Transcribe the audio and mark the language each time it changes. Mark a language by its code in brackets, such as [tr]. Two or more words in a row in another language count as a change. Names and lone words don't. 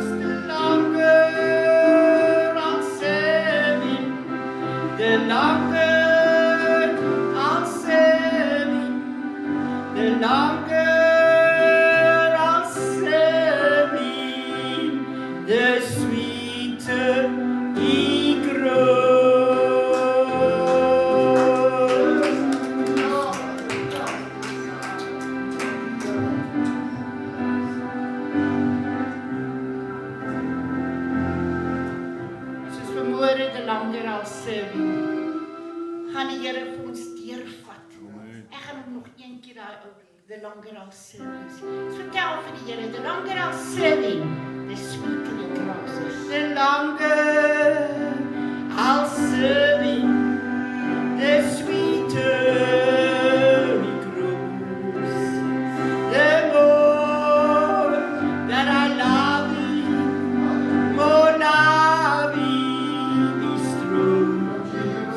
[en] The longer I'll serve Him, the longer I'll serve Him, the longer I'll serve Him, the sweeter He grows. [af] Soos vanmôre, [en] the longer I'll serve Him, [af] gaan die Here vir ons deurvat. Ek gaan hom nog een keer daai ou [en] the longer I'll serve Him. [af] Vertel vir die Here, [en] the longer I'll serve Him, the sweeter He grows. The longer I'll serve Him, the sweeter He grows. The more that I love Him, more love He bestows.